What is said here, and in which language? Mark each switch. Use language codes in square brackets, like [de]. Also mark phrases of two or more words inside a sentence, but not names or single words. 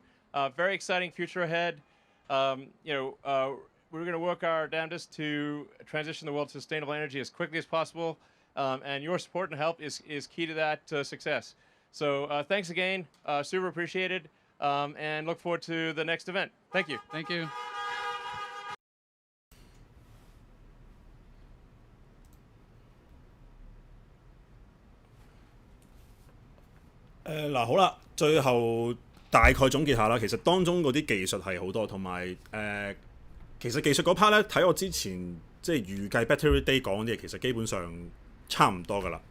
[en] Very exciting future ahead. We're going to work our damnedest to transition the world to sustainable energy as quickly as possible, and your support and help is key to that success. So thanks again, super appreciated, and look forward to the next event. Thank you. Thank you. [yue] 嗱好啦，最後大概總結下啦。其實當中嗰啲技術係好多，同埋其實技術嗰 part 咧，睇我之前即係預計 Battery Day 講啲嘢，其實基本上差唔多噶啦。